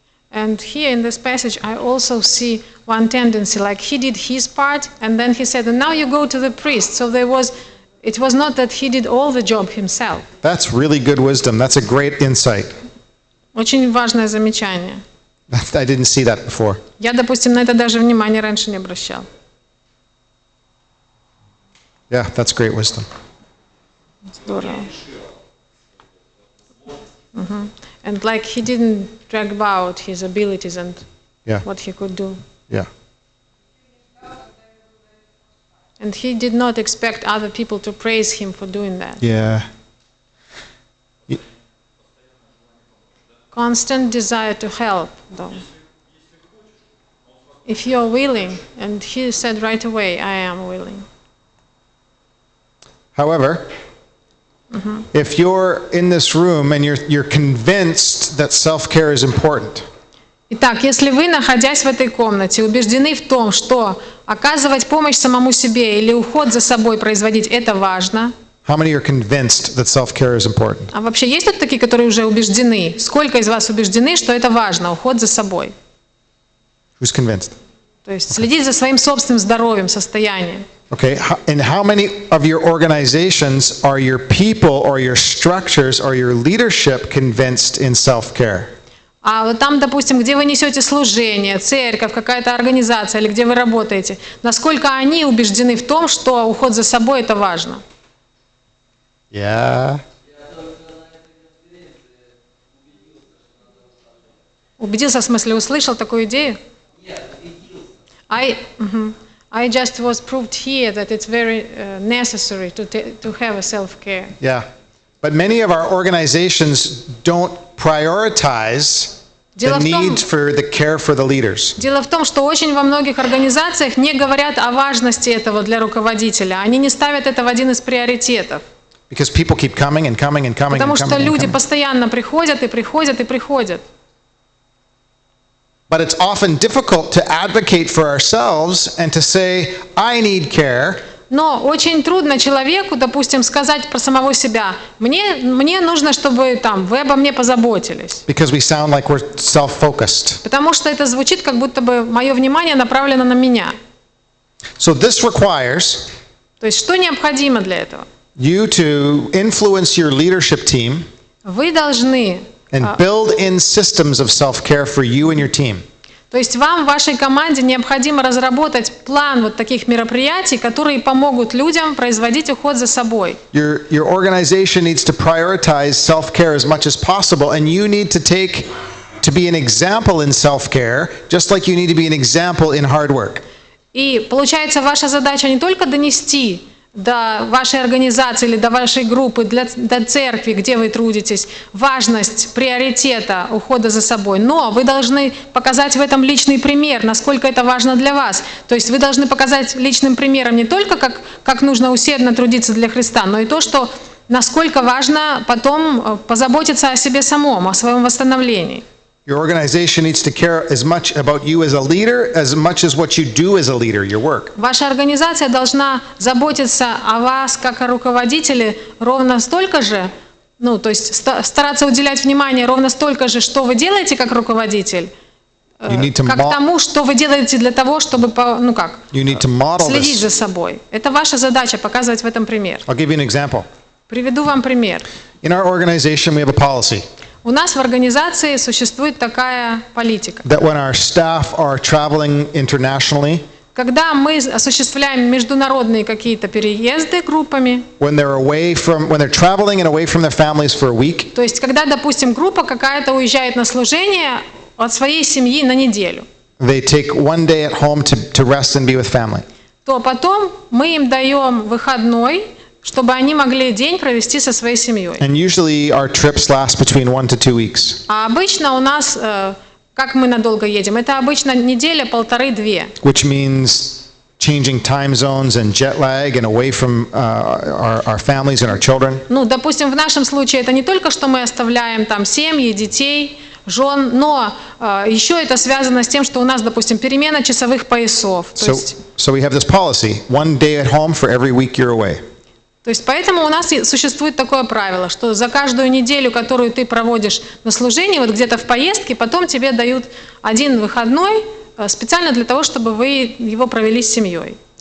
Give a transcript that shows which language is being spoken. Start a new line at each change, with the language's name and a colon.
English: And here in this passage, I also see one tendency, like he did his part, and then he said, and now you go to the priest. So it was not that he did all the job himself. That's really good wisdom. That's a great insight.
Russian: Очень важное замечание.
English: I didn't see that before.
Russian: Я, допустим, на это даже внимания раньше не обращал.
English: Yeah, that's great wisdom.
Russian: Здорово.
English: And like he didn't brag about his abilities and Yeah, what he could do. yeah. And he did not expect other people to praise him for doing that. Yeah. Constant desire to help, though. If you're willing, and he said right away, I am willing. However, if you're in this room and you're convinced that self-care is important,
Russian: Итак, если вы, находясь в этой комнате, убеждены в том, что оказывать помощь самому себе или уход за собой производить – это важно,
English: how many are convinced that self-care is important?
Russian: а вообще есть тут такие, которые уже убеждены? Сколько из вас убеждены, что это важно, уход за собой?
English: Who's convinced?
Russian: То есть следить за своим собственным здоровьем, состоянием.
English: Okay, and how many of your organizations are your people or your structures or your leadership convinced in self-care?
Russian: А вот там, допустим, где вы несете служение, церковь, какая-то организация или где вы работаете, насколько они убеждены в том, что уход за собой – это важно?
English: Yeah.
Russian: Убедился, в смысле, услышал такую идею?
English: I just was proved here that it's very necessary to have a self-care. Yeah. But many of our organizations don't prioritize the
Russian: Дело в том-
English: need for the care for the leaders.
Russian: Дело в том, что очень во многих организациях не говорят о важности этого для руководителя. Они не ставят это в один из приоритетов.
English: Because people keep coming and coming and coming and
Russian: Потому что
English: coming and
Russian: люди
English: coming.
Russian: постоянно приходят и приходят и приходят.
English: But it's often difficult to advocate for ourselves and to say, I need care,
Russian: Но очень трудно человеку, допустим, сказать про самого себя, мне нужно, чтобы вы обо мне позаботились.
English: because we sound like we're self-focused.
Russian: Потому что это звучит, как будто бы мое внимание направлено на меня.
English: So this requires
Russian: То есть что необходимо для этого?
English: you to influence your leadership team
Russian: Вы должны,
English: and build in systems of self-care for you and your team.
Russian: то есть вам, вашей команде необходимо разработать план вот таких мероприятий, которые помогут людям производить уход за собой.
English: Your organization needs to prioritize self-care as much as possible, and you need to be an example in self-care, just like you need to be an example in hard work.
Russian: И получается, ваша задача не только донести до вашей организации или до вашей группы, до церкви, где вы трудитесь, важность приоритета ухода за собой, но вы должны показать в этом личный пример, насколько это важно для вас. То есть вы должны показать личным примером не только, как нужно усердно трудиться для Христа, но и то, что насколько важно потом позаботиться о себе самом, о своем восстановлении.
English: Your organization needs to care as much about you as a leader as much as what you do as a leader, your work.
Russian: Ваша организация должна заботиться о вас как о руководителе ровно столько же, то есть стараться уделять внимание ровно столько же, что вы делаете как руководитель, как тому, что вы делаете для того, чтобы следить за собой. Это ваша задача, показывать в этом пример.
English: I'll give you an example.
Russian: Приведу вам пример.
English: In our organization, we have a policy
Russian: У нас в организации существует такая политика.
English: that when our staff are traveling internationally,
Russian: Когда мы осуществляем международные какие-то переезды группами,
English: when they're traveling and away from their families for a week,
Russian: то есть когда, допустим, группа какая-то уезжает на служение от своей семьи на неделю,
English: they take one day at home to rest and be with family.
Russian: то потом мы им даем выходной, чтобы они могли день провести со своей семьей.
English: And usually our trips last between 1 to 2 weeks.
Russian: А обычно у нас, как мы надолго едем, это обычно неделя, полторы-две.
English: Which means changing time zones and jet lag and away from our families and our children.
Russian: Допустим, в нашем случае это не только, что мы оставляем там семьи, детей, жен, но еще это связано с тем, что у нас, допустим, перемена часовых поясов.
English: So we have this policy, 1 day at home for every week you're away.
Russian: То есть поэтому у нас существует такое правило, что за каждую неделю, которую ты проводишь на служении, вот где-то в поездке, потом тебе дают один выходной специально для того, чтобы вы его провели с семьей.